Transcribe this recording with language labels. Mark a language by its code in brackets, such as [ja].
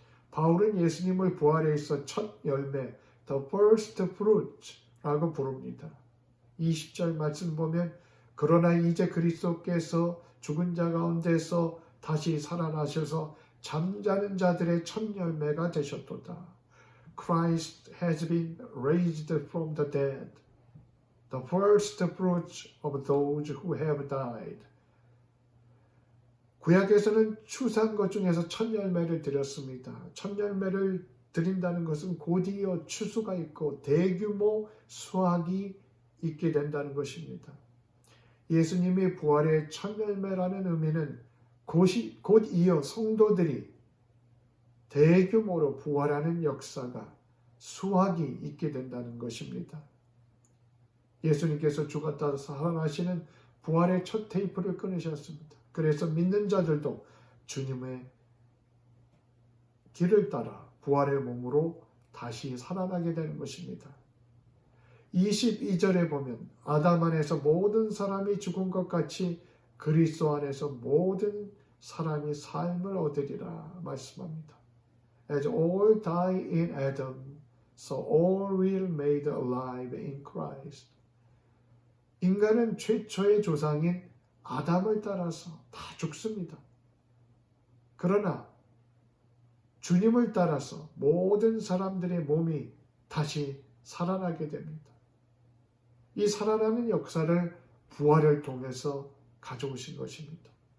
[ko] 바울은 예수님을 부활에 있어 첫 열매, [en] the first fruit [ko] 라고 부릅니다. 20절 말씀 보면 그러나 이제 그리스도께서 죽은 자 가운데서 다시 살아나셔서 잠자는 자들의 첫 열매가 되셨도다. [en] Christ has been raised from the dead, the first fruits of those who have died. [ko] 구약에서는 추수한 것 중에서 첫 열매를 드렸습니다. 첫 열매를 드린다는 것은 곧이어 추수가 있고 대규모 수확이 있게 된다는 것입니다. 예수님이 부활의 첫 열매라는 의미는 곧 이어 성도들이 대규모로 부활하는 역사가 수확이 있게 된다는 것입니다. 예수님께서 죽었다 살아나시는 부활의 첫 테이프를 끊으셨습니다. 그래서 믿는 자들도 주님의 길을 따라 부활의 몸으로 다시 살아나게 되는 것입니다. 22절에 보면 아담 안에서 모든 사람이 죽은 것 같이 그리스도 안에서 모든 사람이 삶을 얻으리라 말씀합니다. [en] As all die in Adam, so all will made alive in Christ. [ko] 인간은 최초의 조상인 아담을 따라서 다 죽습니다. 그러나 주님을 따라서 모든 사람들의 몸이 다시 살아나게 됩니다. 이 살아나는 역사를 부활을 통해서 가져오신 것입니다.